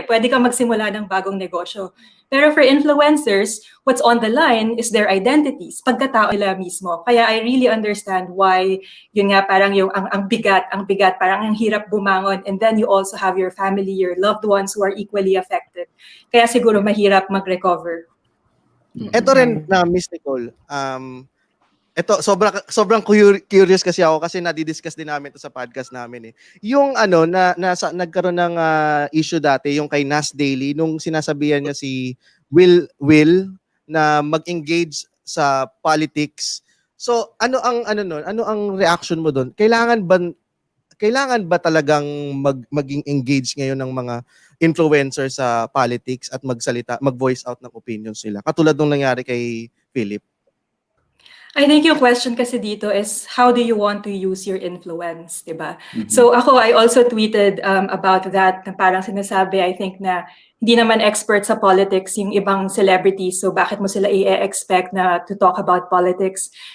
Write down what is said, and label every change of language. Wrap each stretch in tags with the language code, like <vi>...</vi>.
<tl>Pwede ka magsimula ng bagong negosyo.</tl> <en>Pero for influencers, what's on the line is their identities,</en> <tl>pagkatao nila mismo. Kaya</tl> <en>I really understand why,</en> <tl>yun nga, parang yung ang bigat, parang ang hirap bumangon.</tl> <en>And then you also have your family, your loved ones who are equally affected.</en> <tl>Kaya siguro mahirap mag-recover. Ito rin na Miss Nicole, Ito, sobrang curious kasi ako kasi nadidiscuss din namin ito sa podcast namin eh. Yung nagkaroon ng issue dati, yung kay Nas Daily, nung sinasabihan niya si Will na mag-engage sa politics. So, ano ang reaction mo doon? Kailangan ba talagang maging engage ngayon ng mga influencer sa politics at mag-voice out ng opinions nila? Katulad nung nangyari kay Philip.</tl> <en>I think</en> <tl>yung question kasi dito</tl> <en>is how do you want to use your influence, diba? So I also tweeted about that</en> <tl>na parang sinasabi, I think na hindi naman expert sa politics yung ibang celebrities, so bakit mo sila i-expect na to talk about politics?</tl>